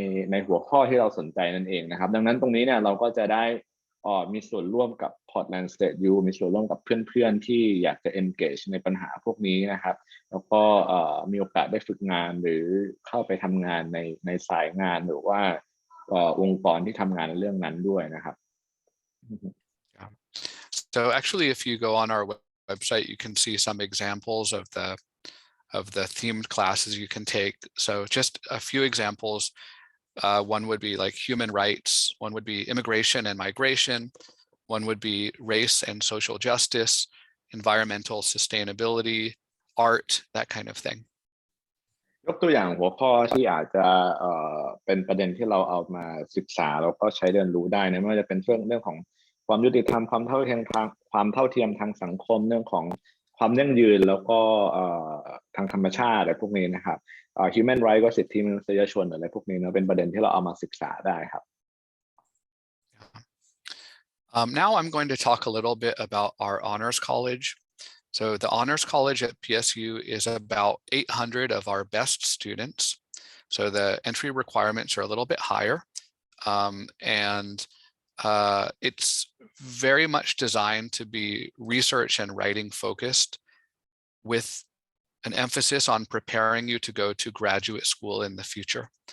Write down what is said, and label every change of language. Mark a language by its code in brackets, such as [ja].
[th] ในหัวข้อที่เราสนใจนั่นเองนะครับดังนั้นตรงนี้เนี่ยเราก็จะได้มีส่วนร่วมกับ Portland State U มีส่วนร่วมกับเพื่อนๆที่อยากจะ engage ในปัญหาพวกนี้นะครับแล้วก็มีโอกาสได้ฝึกงานหรือเข้าไปทำงานในสายงานหรือว่าองค์กรที่ทำงานในเรื่องนั้นด้วยนะครับ [en] So actually if you go on our website you can see some examples of the themed classes you can take. So just a few examples. One would be like human rights, one would be immigration and migration, one would be race and social justice, environmental sustainability, art, that kind of thing. [th] ยกตัวอย่างหัวข้อที่อาจจะเป็นประเด็นที่เราเอามาศึกษาแล้วก็ใช้เรียนรู้ได้นะไม่ว่าจะเป็นเรื่องของความยุติธรรมความเท่าเทียมทางสังคมเรื่องของความยั่งยืนแล้วก็ทางธรรมชาติอะไรพวกนี้นะครับ human right ก็สิทธิมนุษยชนอะไรพวกนี้นะเป็นประเด็นที่เราเอามาศึกษาได้ครับ [en] Now I'm going to talk a little bit about our honors college. So the honors college at PSU is about 800 of our best students. So the entry requirements are a little bit higher. And it's very much designed to be research and writing focused with an emphasis on preparing you to go to graduate school in the future.